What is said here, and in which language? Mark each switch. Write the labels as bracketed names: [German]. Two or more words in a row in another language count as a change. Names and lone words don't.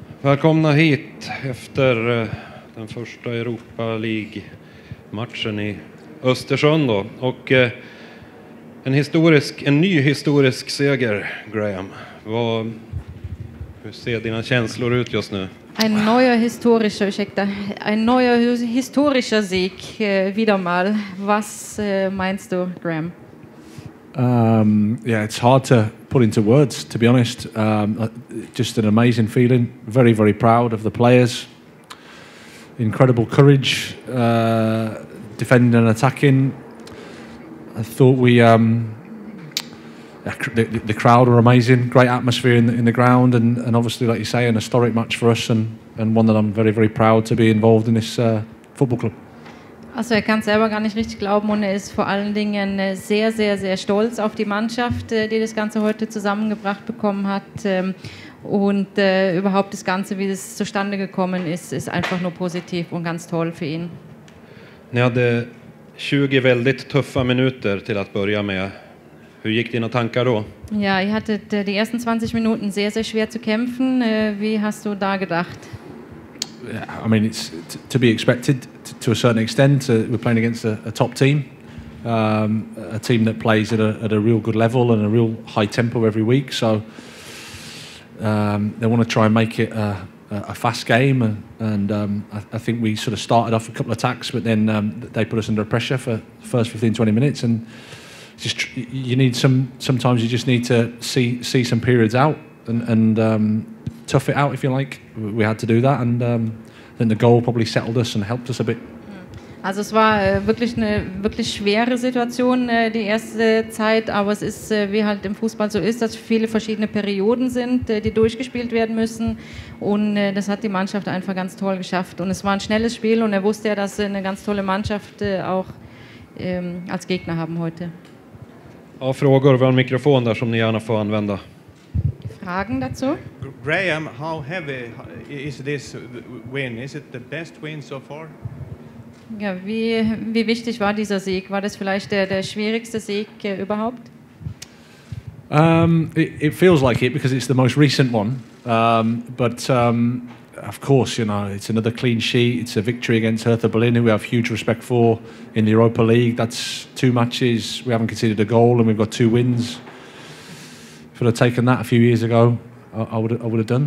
[Swedish] Välkomna hit efter den första Europa League-matchen i Östersund då. Och en ny historisk seger, Graham. Hur ser dina känslor ut just nu? [German] Ein neuer historischer Sieg, wieder mal. Was meinst du, Graham? [English] Yeah, it's hard to put into words, to be honest. Just an amazing feeling. Very, very proud of the players. Incredible courage, defending and attacking. I thought the crowd were amazing. Great atmosphere in the ground, and obviously, like you say, an historic match for us, and one that I'm very, very proud to be involved in this football club. [German] Also er kann es selber gar nicht richtig glauben und er ist vor allen Dingen sehr, sehr, sehr stolz auf die Mannschaft, die das Ganze heute zusammengebracht bekommen hat. Und überhaupt das Ganze, wie es zustande gekommen ist einfach nur positiv und ganz toll für ihn. [Swedish] Ni hade 20 väldigt tuffa minuter till att börja med. Hur gick dina tankar då? [German] Ja, ihr hattet die ersten 20 Minuten sehr, sehr schwer zu kämpfen. Wie hast du da gedacht? [English] I mean, it's to be expected to a certain extent. We're playing against a top team, a team that plays at a real good level and a real high tempo every week. So they want to try and make it a fast game, and I think we sort of started off a couple of attacks, but then they put us under pressure for the first 15-20 minutes, and just sometimes you just need to see some periods out and tough it out, if you like. We had to do that, and then the goal probably settled us and helped us a bit. [German] Also es war wirklich eine schwere Situation die erste Zeit, aber es ist, wie halt im Fußball so ist, dass viele verschiedene Perioden sind, die durchgespielt werden müssen, und das hat die Mannschaft einfach ganz toll geschafft. Und es war ein schnelles Spiel und er wusste ja, dass sie eine ganz tolle Mannschaft auch als Gegner haben heute. [Swedish] Ja, frågor, vi har en mikrofon där som ni gärna får använda. [German] Fragen dazu? [English] Graham, how heavy is this win? Is it the best win so far? [German] Ja, wie wichtig war dieser Sieg? War das vielleicht der schwierigste Sieg überhaupt? [English] It feels like it because it's the most recent one. But of course, you know, it's another clean sheet. It's a victory against Hertha BSC, who we have huge respect for in the Europa League. That's 2 matches. We haven't conceded a goal, and we've got 2 wins. If I'd have taken that a few years ago, I would have done.